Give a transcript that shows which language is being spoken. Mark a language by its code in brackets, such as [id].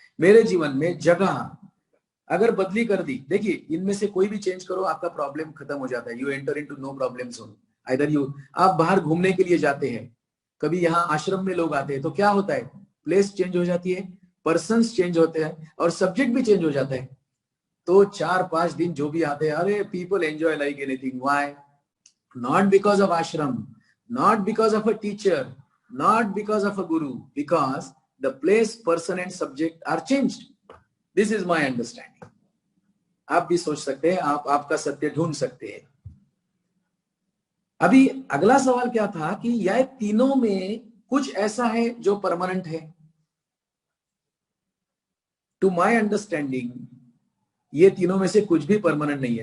[hi] मेरे जीवन में जगह अगर बदली कर दी, देखिए इनमें से कोई भी चेंज करो, आपका प्रॉब्लम खत्म हो जाता है. [en] You enter into no problem zone. [hi] Either you, आप बाहर घूमने के लिए जाते हैं, कभी यहाँ आश्रम में लोग आते हैं, तो क्या होता है, प्लेस चेंज हो जाती है, पर्सन्स चेंज होते हैं, और सब्जेक्ट भी चेंज हो जाता है. तो 4-5 दिन जो भी आते हैं, अरे [en] People enjoy like anything. Why? Not because of ashram, not because of a teacher, not because of a guru, because the place, person and subject are changed. This is my understanding. [hi] आप भी सोच सकते हैं, आप आपका सत्य ढूंढ सकते हैं. अभी अगला सवाल क्या था कि यह तीनों में कुछ ऐसा है जो परमानेंट है. [en] to my understanding [hi] ये तीनों में से कुछ भी परमानेंट नहीं है.